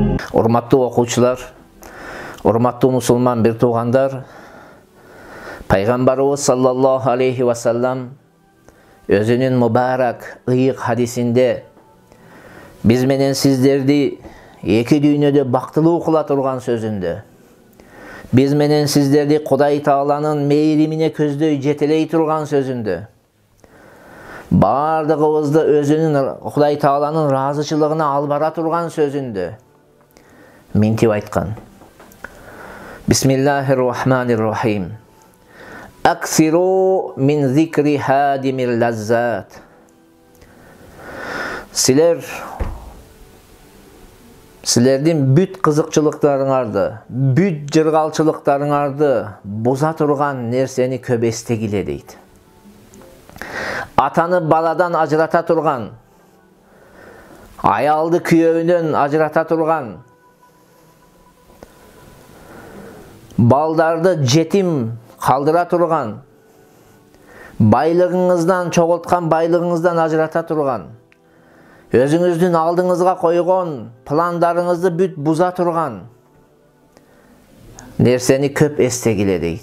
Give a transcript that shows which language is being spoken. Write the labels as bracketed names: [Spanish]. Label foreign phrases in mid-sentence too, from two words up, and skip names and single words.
[Kyrgyz] Урматтуу окуучулар, урматтуу мусулман бир туугандар, Пайгамбарыбыз [Arabic] صلى الله عليه وسلم [Kyrgyz] өзүнүн мубарак ыйык хадисинде биз менен сиздерди эки дүйнөдө бактылуу кыла турган сөзүндө, биз менен сиздерди Кудай Тааланын мейримине көздөй жетелей турган сөзүндө, бардыгыбызды өзүнүн Кудай Тааланын ыраазычылыгына алып бара турган сөзүндө минтип айткан. [Arabic] بسم الله الرحمن الرحيم. أكثروا من ذكر هاذم اللذات. [Kyrgyz] Силердин бүт кызыкчылыктарыңарды, бүт жыргалчылыктарыңарды буза турган нерсени көп эстегиле дейт. Атаны баладан ажырата турган, аялды күйөөүнөн ажырата турган, балдарды жетим калдыра турган, байлыгыңыздан чогулткан байлыгыңыздан ажырата турган, өзүңүздүн алдыңызга койгон пландарыңызды бүт буза турган нерсени көп эстегиле дейт.